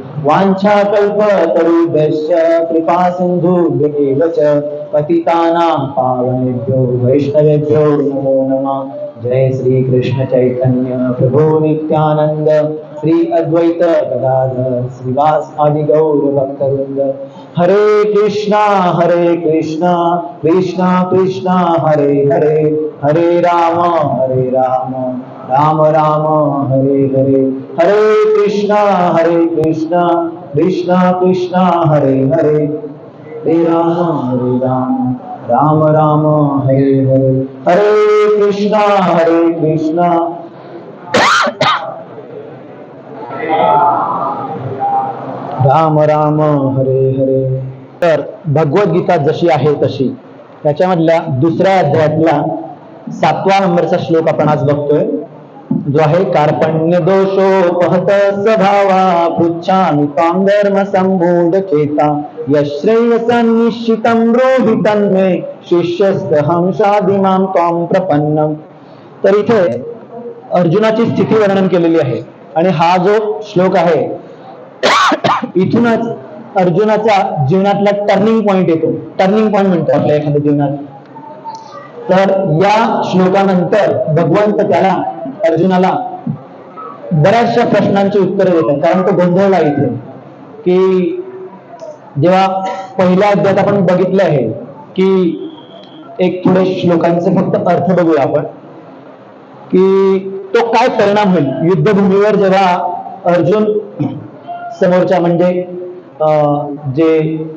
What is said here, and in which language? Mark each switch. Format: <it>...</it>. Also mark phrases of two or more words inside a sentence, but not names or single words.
<sa>वाञ्छाकल्पतरुभ्यश्च कृपा सिन्धुभ्येव च पतितानां पावनेभ्यो वैष्णवेभ्यो नमो नमः. जय श्री कृष्ण चैतन्य प्रभु नित्यानंद श्री अद्वैत गदाधर श्रीवास आदि गौर भक्तवृंद. हरे कृष्णा कृष्णा कृष्णा हरे हरे हरे राम राम राम हरे हरे. हरे कृष्णा कृष्णा कृष्णा हरे हरे हरे राम राम राम हरे हरे. हरे कृष्णा राम राम हरे हरे.</sa> <mr>तर भगवद्गीता जशी आहे तशी त्याच्यामधल्या दुसऱ्या अध्यायातला 7व्या नंबरचा श्लोक आपण आज बघतोय, जो आहे</mr> <sa>कार्पण्य दोषोपहत स्वभावा पृच्छामि त्वां धर्म संमूढ चेता यश्रेयसं निश्चितं ब्रूहि तन्मे शिष्यस्तहं शाधिमां त्वां प्रपन्नम.</sa> <mr>तर इथे अर्जुनाची स्थिती वर्णन केलेली आहे आणि हा जो श्लोक आहे इथूनच अर्जुनाचा जीवनातला</mr> <en>turning point</en> <mr>येतो.</mr> <en>turning point</en> <mr>म्हणतो आपल्या एखाद्या जीवनात. तर या श्लोकानंतर भगवंत त्याला अर्जुनाला बऱ्याचशा प्रश्नांची उत्तरं देतात, कारण तो गोंधळला इथे की जेव्हा पहिल्या अध्यायात आपण बघितलं आहे की एक थोडे श्लोकांचे फक्त अर्थ बघूया आपण की तो काय परिणाम होईल युद्धभूमीवर जेव्हा अर्जुन समोरच्या म्हणजे जे</mr>